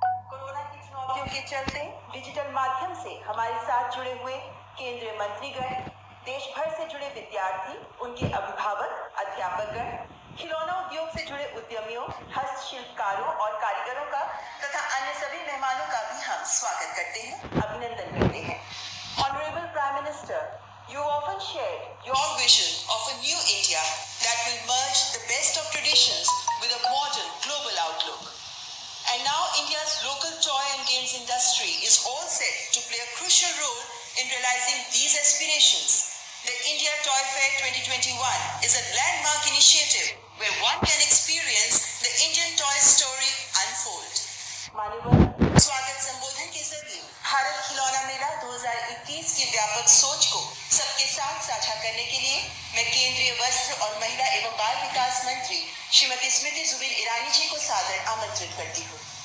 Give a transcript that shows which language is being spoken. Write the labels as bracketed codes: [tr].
[hi] Corona की चुनौतियों के चलते डिजिटल माध्यम से हमारे साथ जुड़े हुए केंद्रीय मंत्रीगण, देश भर से जुड़े विद्यार्थी, उनके अभिभावक, अध्यापकगण, खिलौना उद्योग से जुड़े उद्यमियों, हस्तशिल्पकारों और कारीगरों का तथा अन्य सभी मेहमानों का भी हम स्वागत करते हैं, अभिनंदन करते हैं। [en] Honorable Prime Minister, you often shared your vision of a new India that will merge the best of traditions with a modern global outlook. And now India's local toy and games industry is all set to play a crucial role in realizing these aspirations. The India Toy Fair 2021 is a landmark initiative where one can experience the Indian toy story unfold. [hi] माननीय स्वागत संबोधन के जरिए भारत खिलौना मेला 2021 की व्यापक सोच को सबके साथ साझा करने के लिए मैं केंद्रीय वस्त्र और महिला एवं बाल विकास मंत्री श्रीमती स्मृति जुबिन ईरानी जी को सादर आमंत्रित करती हूँ।